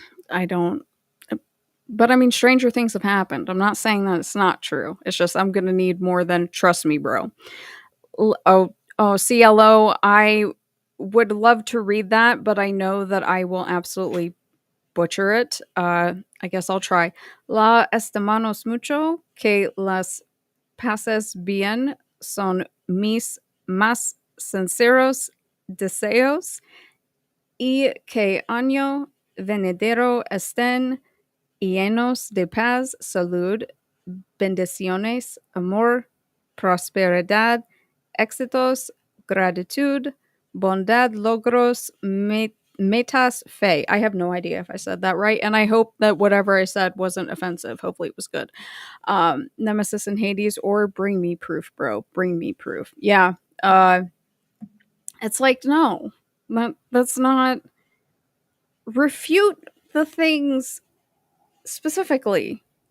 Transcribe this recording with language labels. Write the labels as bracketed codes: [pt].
[en] I don't, but I mean, stranger things have happened. I'm not saying that it's not true. It's just I'm going to need more than trust me, bro. CLO. I would love to read that, but I know that I will absolutely butcher it. I guess I'll try. [es] La estimamos mucho que las pases bien son mis más sinceros deseos y que año venidero estén llenos de paz, salud, bendiciones, amor, prosperidad, éxitos, gratitud, bondad, logros, metas, fe. [en] I have no idea if I said that right, and I hope that whatever I said wasn't offensive. Hopefully it was good. Nemesis in Hades or bring me proof, bro. Bring me proof. Yeah. It's like, no, that's not refute the things specifically.